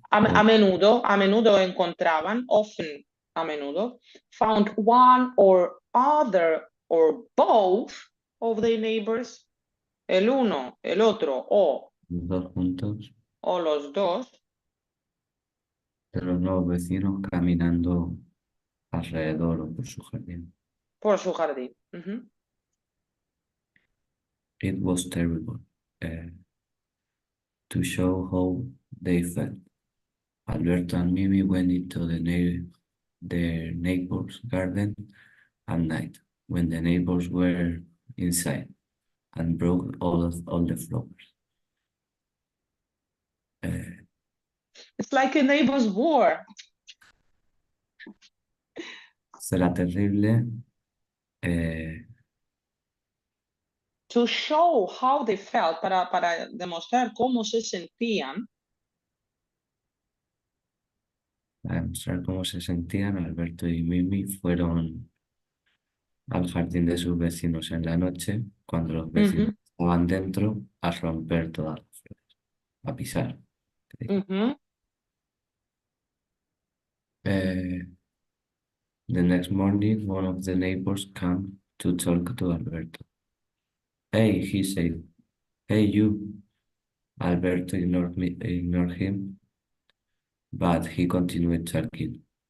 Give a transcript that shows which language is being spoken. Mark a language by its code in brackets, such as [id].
[es] A menudo encontraban, [en] often, [es] a menudo, [en] found one or other or both of the neighbors, [es] el uno, el otro los dos juntos, o los dos, de los nuevos vecinos caminando alrededor o por su jardín. por su jardín. [en] It was terrible to show how they felt. Alberto and Mimi went into their neighbor's garden at night when the neighbors were inside and broke all the flowers. It's like a neighbor's war. [es] Será terrible [en] To show how they felt, [es] para demostrar cómo se sentían. para demostrar cómo se sentían. Alberto y Mimi fueron al jardín de sus vecinos en la noche, cuando los vecinos estaban dentro, a romper todas las flores, a pisar. [en] The next morning, one of the neighbors came to talk to Alberto. Hey, he said. Hey, you. Alberto ignored him, but he continued talking.